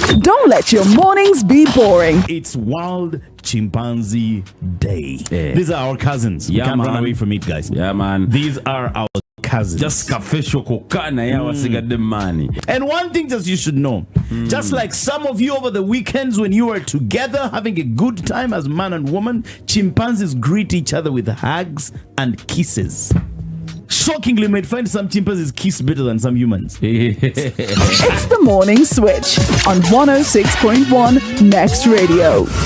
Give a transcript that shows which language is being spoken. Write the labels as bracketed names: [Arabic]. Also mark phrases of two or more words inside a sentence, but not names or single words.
[English] Don't let your mornings be boring. It's World Chimpanzee Day. These are our cousins. We can't run away from it, guys. Yeah, man. These are our cousins. Just official kokana ya wasiga the money. And one thing that you should know, just like some of you over the weekends when you are together having a good time as man and woman, chimpanzees greet each other with hugs and kisses. Shockingly, you might find some chimpanzees kiss better than some humans. It's the Morning Switch on 106.1 Next Radio.